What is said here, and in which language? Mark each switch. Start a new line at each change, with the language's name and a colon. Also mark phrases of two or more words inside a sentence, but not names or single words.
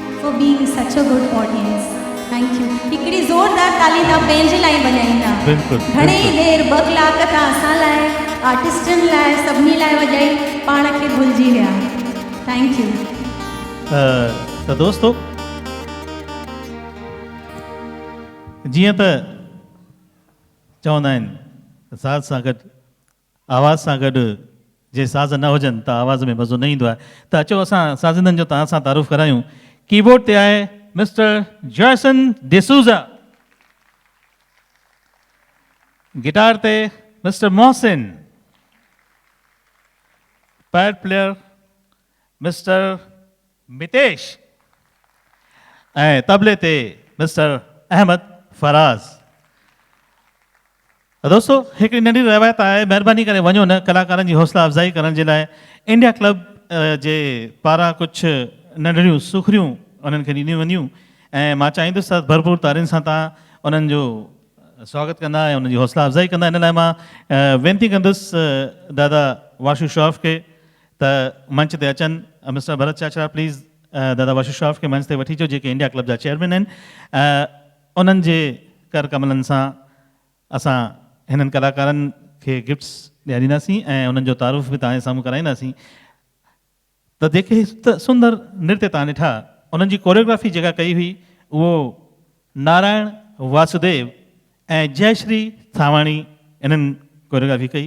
English: for being such a good audience. Thank you.
Sindhi: हिकिड़ी ज़ोरदार ताली तव्हां पंहिंजे लाइ वॼाईंदा. बिल्कुलु, घणी बिल्कुलु। देरि 2 कलाक तव्हां असां लाइ, आर्टिस्टनि लाइ, सभिनी लाइ वॼाई, पाण खे भुलिजी विया.
English: Thank you.
Sindhi: त दोस्तो, जीअं त चवंदा आहिनि साज़ सां गॾु, आवाज़ सां गॾु जे साज़ न हुजनि त आवाज़ में मज़ो न ईंदो आहे. त अचो असां साज़िंदनि जो तव्हां सां तारुफ़ करायूं. कीबोर्ड ते आहे मिस्टर जॉयसन डिसूज़ा, गिटार ते मिस्टर मोहसिन, पैड प्लेयर मिस्टर मितेश ऐं तबले ते मिस्टर अहमद फराज़. दोस्तों, हिकिड़ी नंढी रवायत आहे, महिरबानी करे वञो न. कलाकारनि जी हौसला अफ़ज़ाई करण जे लाइ इंडिया क्लब जे पारां कुझु नंढड़ियूं सुखड़ियूं उन्हनि खे ॾिनियूं वञियूं ऐं मां चाहींदुसि त भरपूर तारियुनि सां तव्हां उन्हनि जो स्वागत कंदा ऐं उन्हनि जी हौसला अफ़ज़ाई कंदा. इन लाइ मां वेनिती कंदुसि दादा वाशू श्रॉफ खे त मंच ते अचनि. मिस्टर भरत चाचरा, प्लीज़ दादा वाशू श्रॉफ खे मंच ते वठी अचो, जेके इंडिया क्लब जा चेयरमैन आहिनि. उन्हनि जे कर कमलनि सां असां हिननि कलाकारनि खे गिफ्ट्स ॾियारींदासीं ऐं उन्हनि जो तारुफ़ बि तव्हांजे साम्हूं कराईंदासीं. त जेके सुंदर नृत्य तव्हां ॾिठा, उन्हनि जी कोरियोग्राफी जेका कई हुई उहो नारायण वासुदेव ऐं जयश्री थावाणी इन्हनि कोरियोग्राफी कई.